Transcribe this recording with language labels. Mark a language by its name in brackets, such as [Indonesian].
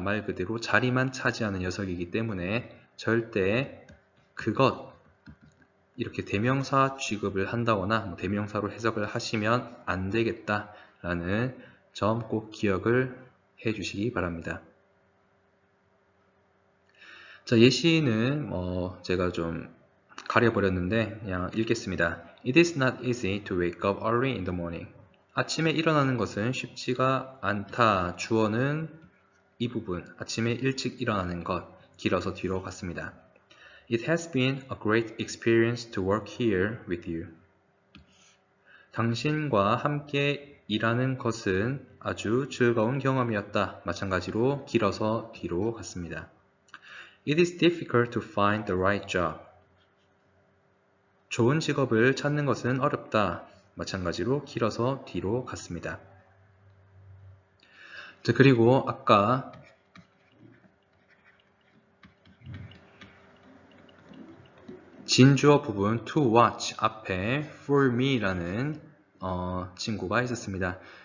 [Korean] 말 그대로 자리만 차지하는 녀석이기 때문에 절대 그것 이렇게 대명사 취급을 한다거나 대명사로 해석을 하시면 안 되겠다라는 점 꼭 기억을 해 주시기 바랍니다. 자, 예시는 제가 좀 가려버렸는데 그냥 읽겠습니다. [English] It is not easy to wake up early in the morning. [Korean] 아침에 일어나는 것은 쉽지가 않다. 주어는 이 부분, 아침에 일찍 일어나는 것, 길어서 뒤로 갔습니다. [English] It has been a great experience to work here with you. [Korean] 당신과 함께 일하는 것은 아주 즐거운 경험이었다. 마찬가지로 길어서 뒤로 갔습니다. [English] It is difficult to find the right job. [Korean] 좋은 직업을 찾는 것은 어렵다. 마찬가지로 길어서 뒤로 갔습니다. 자, 그리고 아까 진주어 부분 to watch 앞에 for me라는 친구가 있었습니다.